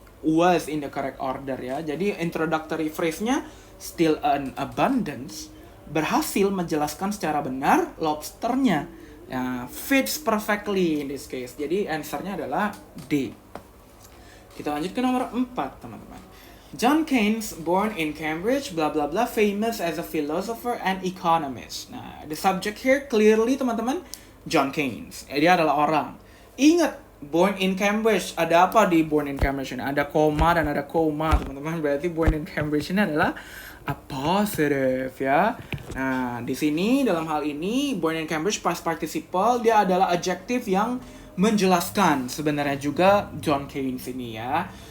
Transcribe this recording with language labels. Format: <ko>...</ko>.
<en>was in the correct order</en> <id>ya. Jadi introductory phrase-nya</id> <en>still an abundance</en> <id>berhasil menjelaskan secara benar lobsternya.</id> <en>Ya, fits perfectly in this case.</en> <id>Jadi answernya adalah D. Kita lanjut ke nomor 4, teman-teman.</id> <en>John Keynes, born in Cambridge, blah blah blah, famous as a philosopher and economist.</en> <id>Nah,</id> <en>the subject here clearly,</en> <id>teman-teman, John Keynes. Dia adalah orang. Ingat, born in Cambridge. Ada apa di born in Cambridge ini? Ada koma dan ada koma, teman-teman. Berarti born in Cambridge ini adalah appositive ya. Nah, di sini dalam hal ini born in Cambridge past participle dia adalah adjective yang menjelaskan sebenarnya juga John Keynes ini ya.</id>